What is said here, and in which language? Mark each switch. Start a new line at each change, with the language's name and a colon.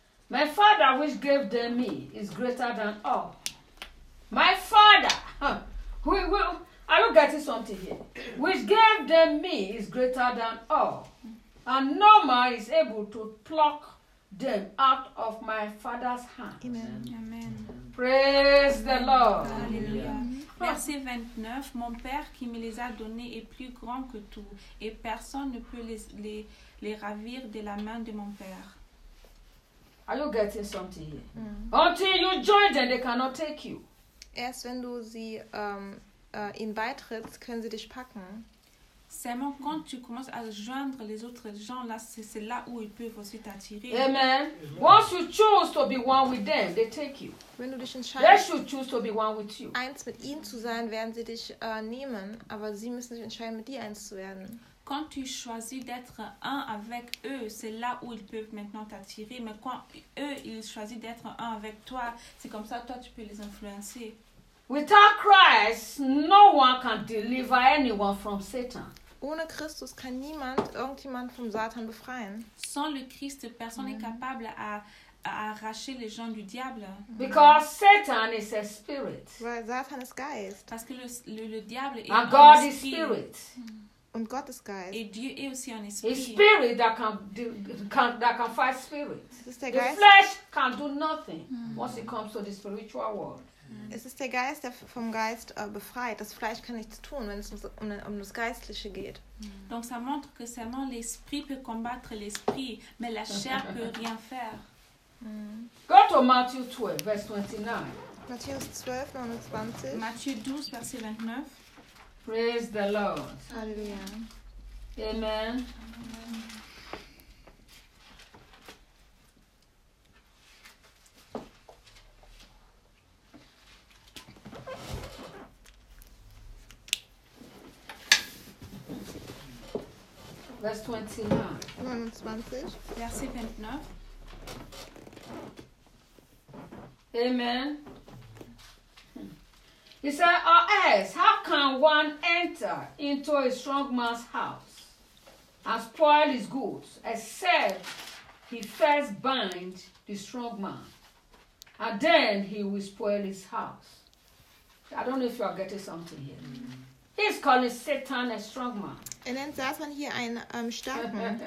English: My Father which gave them me is greater than all. My Father, are you getting something here? Which gave them me is greater than all. And no man is able to pluck them out of my Father's hand. Amen. Amen. Praise the Lord. Hallelujah.
French: Verset 29, mon Père qui me les a donnés est plus grand que tout, et personne ne peut les ravir de la main de mon Père.
English: Are you getting something here? Until you join them, they cannot take you.
German: Erst wenn du sie ihnen beitrittst, können sie dich packen.
French: Seulement quand tu commences à joindre les autres gens, là, c'est là où ils peuvent aussi t'attirer. Amen.
English: Once you choose to be one with them, they take you.
German: Wenn du dich entscheidest,
English: they should choose to be one with you.
German: Eins mit ihnen zu sein, werden sie dich nehmen, aber sie müssen sich entscheiden, mit dir eins zu werden.
French: Quand tu choisis d'être un avec eux, c'est là où ils peuvent maintenant t'attirer. Mais quand eux, ils choisissent d'être un avec toi, c'est comme ça que toi, tu peux les influencer.
English: Without Christ, no one can deliver anyone from Satan.
German: Ohne Christus kann niemand irgendjemand vom Satan befreien.
French: Sans le Christ, personne n'est capable à arracher les gens du diable.
English: Because Satan is a spirit.
German: Weil Satan ist Geist.
French: Parce que le diable est un
English: God is spirit.
German: Und Gott ist Geist.
French: Et Dieu est aussi un esprit.
English: A spirit that can fight spirit.
German: Ist der Geist.
English: The flesh can do nothing once it comes to the spiritual world.
German: Es ist der Geist, der vom Geist befreit. Das Fleisch kann nichts tun, wenn es um das Geistliche geht.
French: Donc ça montre que seulement l'esprit peut combattre l'esprit, mais la chair peut rien faire.
English: Go to Matthew 12:29.
German: Matthäus 12:29.
English: Matthew 12:29. Praise the Lord. Hallelujah. Amen. Amen.
German: Vers 29.
French: Verset 29.
English: Amen. He said, or else, how can one enter into a strong man's house and spoil his goods, except he first bind the strong man, and then he will spoil his house? I don't know if you are getting something here. He's calling Satan a strong man.
German: Er nennt Satan hier einen starken.